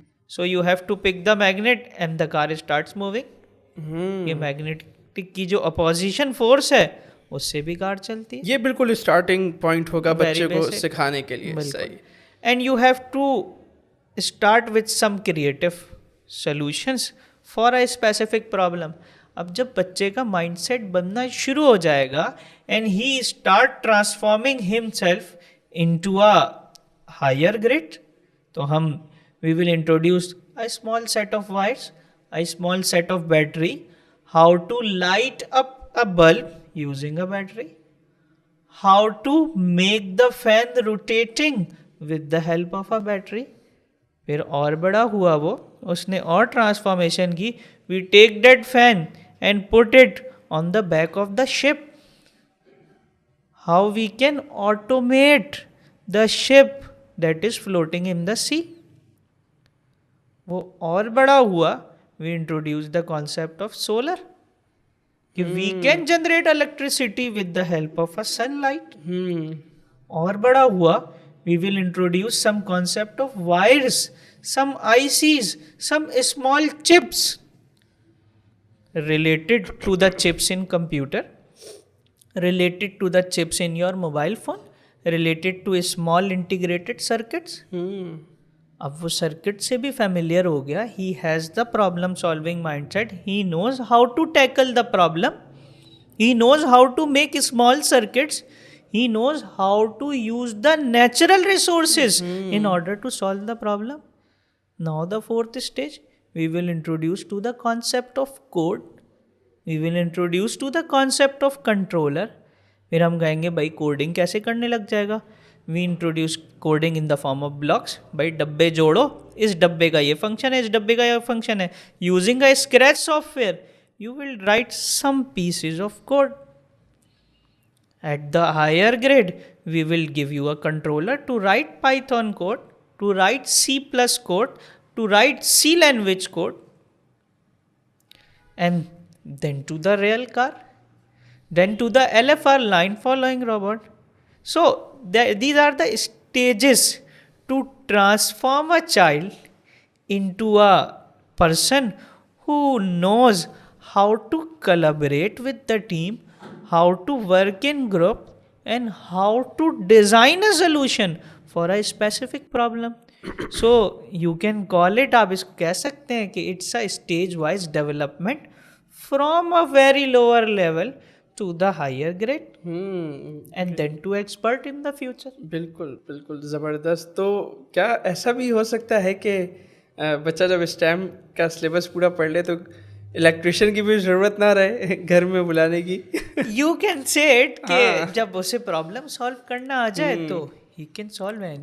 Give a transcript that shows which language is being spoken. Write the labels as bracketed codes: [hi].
[en] So you have to pick the magnet and the car starts moving. [ur] یہ magnetic کی جو opposition force ہے اس سے بھی کار چلتی ہے. یہ بالکل اسٹارٹنگ پوائنٹ ہوگا بچے کو سکھانے کے لیے. صحیح. [en] And you have to start with some creative solutions for a specific problem. [ur] اب جب بچے کا مائنڈ سیٹ بننا شروع ہو جائے گا [en] and he start transforming himself into a higher grade, [ur] تو ہم [en] We will introduce a small set of wires, a small set of battery, how to light up a bulb using a battery, how to make the fan rotating with the help of a battery. [ur] پھر اور بڑا ہوا وہ, اس نے اور transformation کی. [en] We take that fan and put it on the back of the ship. How we can automate the ship that is floating in the sea. [ur] وہ اور بڑا ہوا, [en] we introduce the concept of solar. We can generate electricity with the help of a sunlight. [ur] اور بڑا ہوا, [en] we will introduce some concept of wires, some ICs, some small chips related to the chips in computer, related to the chips in your mobile phone, related to small integrated circuits. [ur] اب وہ circuit سے بھی familiar ہو گیا. [en] He has the problem solving mind set. He knows how to tackle the problem. He knows how to make small circuits. He knows how to use the natural resources in order to solve the problem. Now the fourth stage, we will introduce to the concept of code. We will introduce to the concept of controller. [ur] پھر ہم کہیں گے بھائی coding کیسے کرنے لگ جائے گا. [en] We introduce coding in the form of blocks. [ur] بھائی ڈبے جوڑو, اس ڈبے کا یہ فنکشن ہے, اس ڈبے کا یہ فنکشن ہے. [en] Using a Scratch software you will write some pieces of code. At the higher grade we will give you a controller to write Python code, to write C plus code, to write C language code, and then to the real car, then to the LFR line following robot. So these are the stages to transform a child into a person who knows how to collaborate with the team, how to work in group, and how to design a solution for a specific problem. So you can call it, [ur] آپ اس کو کہہ سکتے ہیں کہ [en] it's a stage wise development from a very lower level to the higher grade and then to expert in the future. [ur] بالکل بالکل زبردست. تو کیا ایسا بھی ہو سکتا ہے کہ بچہ جب اسٹیم کا سلیبس پورا پڑھ لے تو الیکٹریشین کی بھی ضرورت نہ رہے گھر میں بلانے کی؟ [en] you can say it [ur] کہ جب اسے پرابلم سالو کرنا آ جائے تو [en] He can solve any.